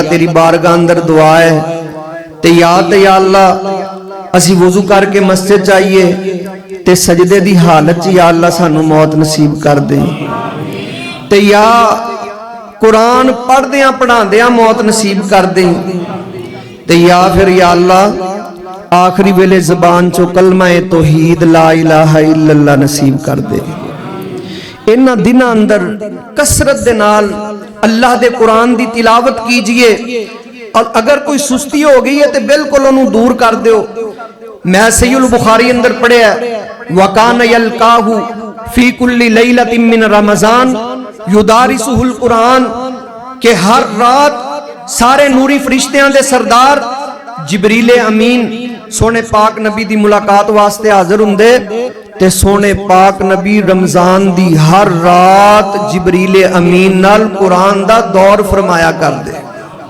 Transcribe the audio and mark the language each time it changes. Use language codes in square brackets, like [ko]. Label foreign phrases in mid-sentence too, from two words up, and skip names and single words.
[pa] تیری بارگاہ اندر دعا اے تے یا اللہ اسی وضو کر کے مسجد جائیے تے سجدے دی حالت چ یا اللہ سانوں موت نصیب کر دے، تے یا قرآن پڑھدیاں پڑھاندیاں موت نصیب کر دے، تے یا فیر یا اللہ آخری ویلے زبان چوں کلمہ توحید [ar] لا إله إلا الله [pa] نصیب کر دے. ایہناں دناں اندر کثرت دے نال اللہ دے قرآن دی تلاوت کیجیے, [ur] اور اگر کوئی سستی ہو گئی ہے تو بالکل انہیں دور کر دو. [pa] میں صحیح البخاری اندر پڑھیا, [ar] وكان يلقاه في كل ليلة من رمضان يدارسه القرآن, [pa] کہ ہر رات سارے نوری فرشتیاں دے سردار جبریل امین سوہنے پاک نبی دی ملاقات واسطے حاضر ہوندے، تے سوہنے پاک نبی رمضان دی ہر رات جبریل امین نال قرآن دا دور فرمایا کردے.